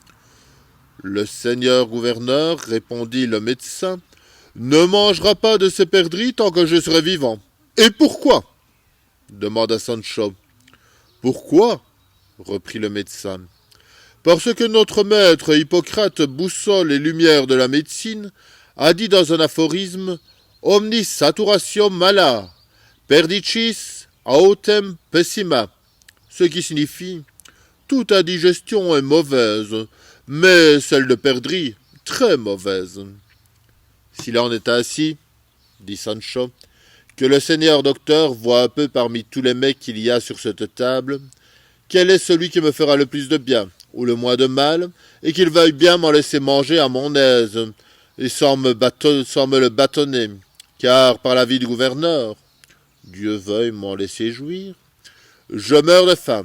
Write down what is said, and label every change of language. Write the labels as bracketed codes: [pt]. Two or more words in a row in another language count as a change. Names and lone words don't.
[fr] Le seigneur gouverneur, répondit le médecin, ne mangera pas de ces perdrix tant que je serai vivant. Et pourquoi? Demanda Sancho. Pourquoi? Reprit le médecin. Parce que notre maître Hippocrate, boussole et lumière de la médecine, a dit dans un aphorisme « [la] Omnis saturatio mala, perdicis autem pessima », [fr] ce qui signifie « Toute indigestion est mauvaise, mais celle de perdrix, très mauvaise. » S'il en est ainsi, dit Sancho, que le seigneur docteur voit un peu parmi tous les mets qu'il y a sur cette table, quel est celui qui me fera le plus de bien ou le moins de mal, et qu'il veuille bien m'en laisser manger à mon aise, et sans me le bâtonner, car par la vie du gouverneur, Dieu veuille m'en laisser jouir, je meurs de faim.